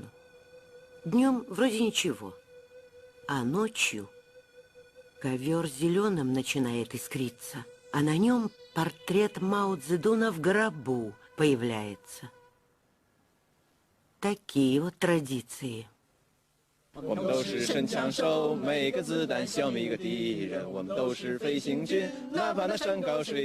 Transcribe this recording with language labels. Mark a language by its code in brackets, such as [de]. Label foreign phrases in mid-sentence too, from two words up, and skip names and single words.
[ru] Днем вроде ничего, а ночью ковер зеленым начинает искриться, а на нем портрет Мао Цзэдуна в гробу появляется. Такие вот традиции. [zh] 我们都是神枪手，每个子弹消灭一个敌人。我们都是飞行军，哪怕那山高水。